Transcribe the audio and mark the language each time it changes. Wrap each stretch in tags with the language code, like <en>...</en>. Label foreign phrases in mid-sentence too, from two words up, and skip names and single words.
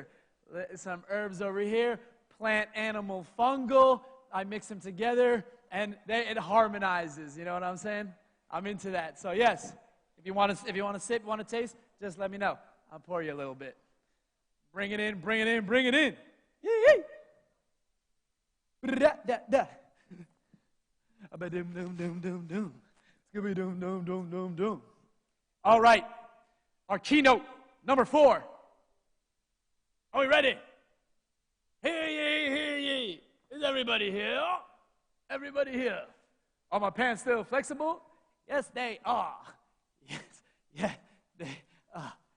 <en>Some herbs over here, plant, animal, fungal. I mix them together and it harmonizes. You know what I'm saying? I'm into that. So yes, if you want to sip, want to taste, just let me know. I'll pour you a little bit. Bring it in, bring it in, bring it in. Yee-yee. Da-da-da. Ba-dum-dum-dum-dum-dum. Scooby-dum-dum-dum-dum-dum. All right, our keynote number 4. Are we ready? Hear ye, hear ye. Is everybody here? Everybody here. Are my pants still flexible? Yes, they are. Yes, yeah, they are.</en>